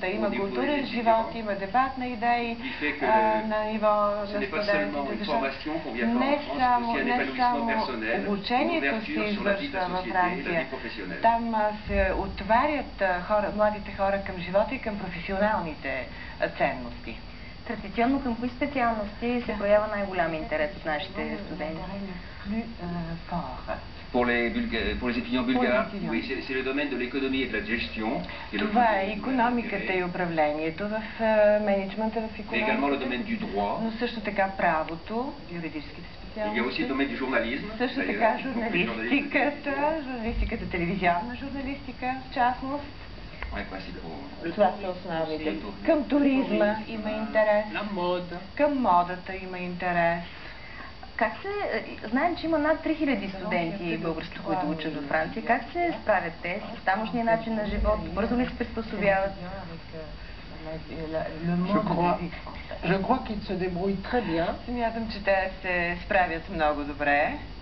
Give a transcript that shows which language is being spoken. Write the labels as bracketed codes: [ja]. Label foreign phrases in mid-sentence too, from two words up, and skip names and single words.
[bg] Има културен живот, има дебат на идеи на ниво на студентите, защото не само обучението се извършва във Франция. Там се отварят младите хора към живота и към професионалните ценности. Традиционно към кои специалности се проява най-голям интерес от нашите студенти? [fr] Pour les étudiants bulgares, oui, c'est le domaine de l'économie et de la gestion. [bg] Това е икономиката и управлението в менеджмента в икономиката, но също така правото, юридическите специалности, също така журналистиката, телевизионна журналистика в частност. Това са основните. Към туризма има интерес, към модата има интерес. Знаем, че има над 3000 студенти български, които учат във Франция. Как се справят те с тамошния начин на живот? Бързо ли се приспособяват? [fr] Je crois qu'ils se débrouillent très bien. [bg] Смятам, че те се справят много добре.